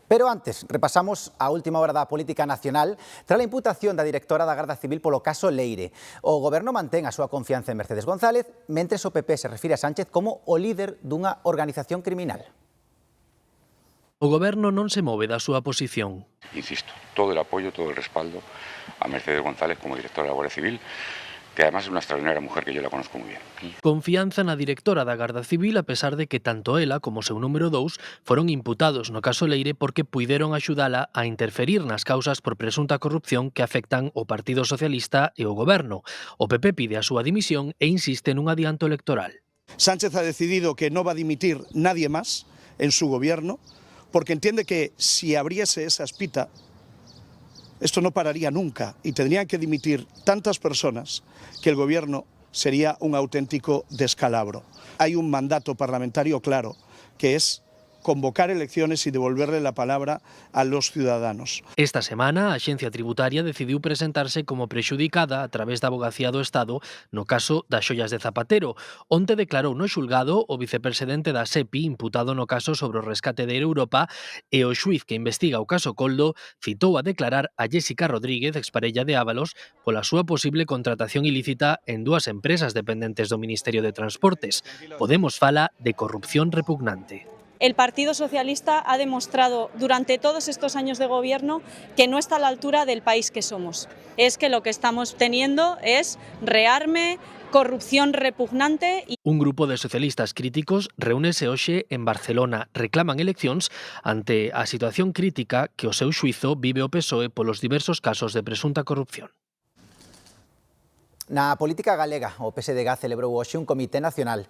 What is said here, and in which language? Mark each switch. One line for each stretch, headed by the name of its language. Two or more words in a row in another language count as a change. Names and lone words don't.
Galician: Pero antes, repasamos a última hora da política nacional tras a imputación da directora da Garda Civil polo caso Leire. O Goberno mantén a súa confianza en Mercedes González, mentres o PP se refire a Sánchez como o líder dunha organización criminal. O Goberno non se move da súa posición.
Spanish: Insisto, todo el apoyo, todo el respaldo a Mercedes González como directora de la Guardia Civil, que además es una extraordinaria mujer que yo la conozco muy bien.
Galician: Confianza na directora da Garda Civil a pesar de que tanto ela como o seu número 2 foron imputados no caso Leire porque puideron axudala a interferir nas causas por presunta corrupción que afectan o Partido Socialista e o Goberno. O PP pide a súa dimisión e insiste nun adianto electoral.
Spanish: Sánchez ha decidido que no va a dimitir nadie más en su gobierno porque entiende que si abriese esa espita esto no pararía nunca y tendrían que dimitir tantas personas que el gobierno sería un auténtico descalabro. Hay un mandato parlamentario claro, que es convocar elecciones y devolverle la palabra a los ciudadanos.
Galician: Esta semana, a Axencia Tributaria decidiu presentarse como prexudicada a través da Avogacía do Estado no caso das xoias de Zapatero. Onte declarou no xulgado o vicepresidente da SEPI imputado no caso sobre o rescate de Europa e o xuiz que investiga o caso Coldo citou a declarar a Jéssica Rodríguez, exparella de Ábalos, pola súa posible contratación ilícita en dúas empresas dependentes do Ministerio de Transportes. Podemos fala de corrupción repugnante.
Spanish: El Partido Socialista ha demostrado durante todos estos años de gobierno que no está a la altura del país que somos. Es que lo que estamos teniendo es rearme, corrupción repugnante.
Galician: Un grupo de socialistas críticos reúnese hoxe en Barcelona. Reclaman eleccións ante a situación crítica que o seu xuizo vive o PSOE polos diversos casos de presunta corrupción. Na política galega, o PSDG celebrou hoxe un comité nacional.